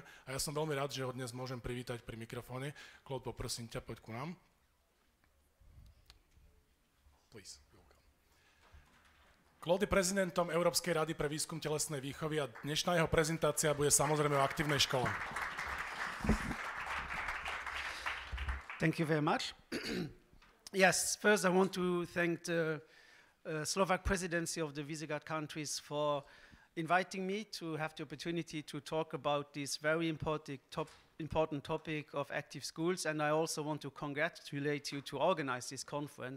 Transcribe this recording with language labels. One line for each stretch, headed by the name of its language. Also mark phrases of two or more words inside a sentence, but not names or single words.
Slovak: A ja som veľmi rád, že ho dnes môžem privítať pri mikrofóne. Claude, poprosím ťa, poď ku nám. Please. Claude je prezidentom Európskej rady pre výskum telesnej výchovy a dnešná jeho prezentácia bude samozrejme o aktívnej škole.
English: Thank you very much. Yes, first I want to thank the Slovak presidency of the Visegrad countries for inviting me to have the opportunity to talk about this very important topic of active schools, and I also want to congratulate you to organize this conference.